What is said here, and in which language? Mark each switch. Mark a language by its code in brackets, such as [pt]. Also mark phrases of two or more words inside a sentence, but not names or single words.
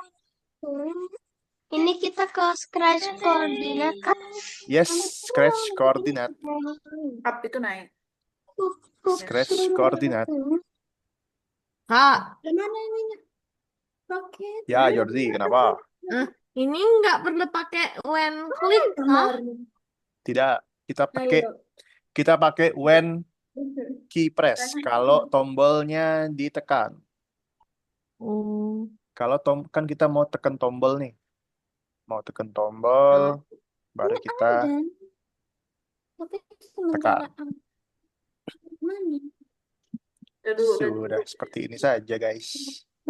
[id] Ini kita ke scratch koordinat kan? Yes, scratch koordinat. Up itu naik. Scratch koordinat. Kak, Gimana ininya? Roket. Ya, Jordi, kenapa? ini nggak perlu pakai [en] when click, [id] Kak. Tidak, kita pakai [en] when key press [id] kalau tombolnya ditekan. Oh, Kalau kan kita mau tekan tombol nih. Mau tekan tombol, baru kita Tapi tekan. mana? Sudah seperti ini saja, guys.